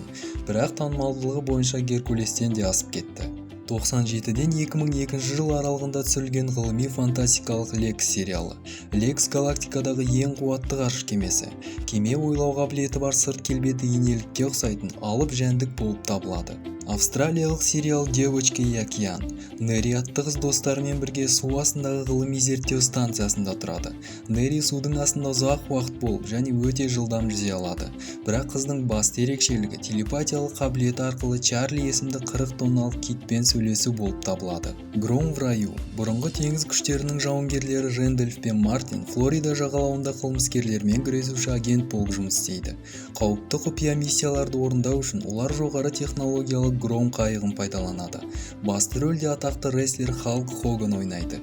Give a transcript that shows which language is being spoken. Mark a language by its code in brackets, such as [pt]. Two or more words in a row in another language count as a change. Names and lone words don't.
[kk] Бірақ танымалдылығы бойынша Геркулестен де асып кетті. 97-ден 2002 жыл аралығында түсірілген ғылыми-фантастикалық Лекс сериалы. Лекс галактикадағы ең қуатты ғарыш кемесі. Кеме ойлау қабілеті бар сырт келбеті инелікке ұқсайтын алып жәндік болып табылады. Австралиялық сериал Девочки и океан. Нерри атты қыз достарымен бірге су астындағы ғылыми зерттеу станциясында тұрады. Нерри судың астында ұзақ уақыт болып және өте жылдам жүзе алады. Бірақ қыздың басты ерекшелігі телепатиялық қабілеті арқылы Чарли есімді 40 тонналық китпен сөйлесу болып табылады. Гром в раю. Бұрынғы теңіз күштерінің жауынгерлері Рэндольф пен Мартин Флорида жағалауында қылмыскерлермен күресуші агент болып жұмыс істейді. Қауіпті құпия миссияларды орындау үшін олар жоғары технологиялы Гром қайығын пайдаланады. Басты рөлде атақты рестлер Халк Хоган ойнайды.